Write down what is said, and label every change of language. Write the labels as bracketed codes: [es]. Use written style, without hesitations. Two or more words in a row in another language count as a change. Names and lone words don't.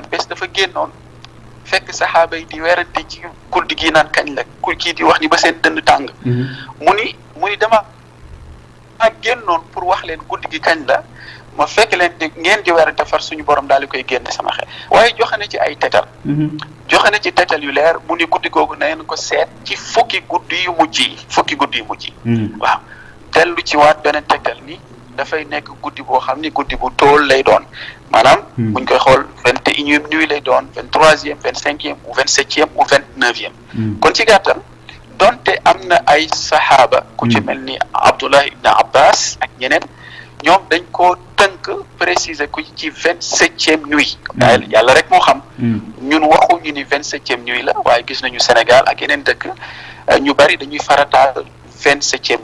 [wo] bés dafa génnoon fekk saxaaba yi di werante ci guddi gi naan kañ la kii di wax ni ba seen dënn tàng mu ni dama génnoon pour wax leen guddi gi kañ la ma fekk leen di ngeen di werante far suñu borom daal di koy génne sama xel waaye joxe na ci ay tetal yu leer mu ni guddi googu na ngeen ko seet ci fukki guddi yu mujj yi waaw dellu ci waat beneen tetal ni dafay nekk guddi boo xam ni guddi bu tool lay doon maanaam buñ koy xool [fr] 21e nuit [wo] lay doon 23e 25e ou 27e ou 29e kon ci gàttal donte am na ay saxaaba ku ci mel ni Abdullah ibn Abbas ak ñeneen ñoom dañ koo tënk préciser ku ci [fr] 27e nuit [wo] yàlla rek moo xam ñun waxuñu ni [fr] 27e nuit [wo] la waaye gis nañu Sénégal ak yeneen dëkk ñu bari dañuy farataal 27e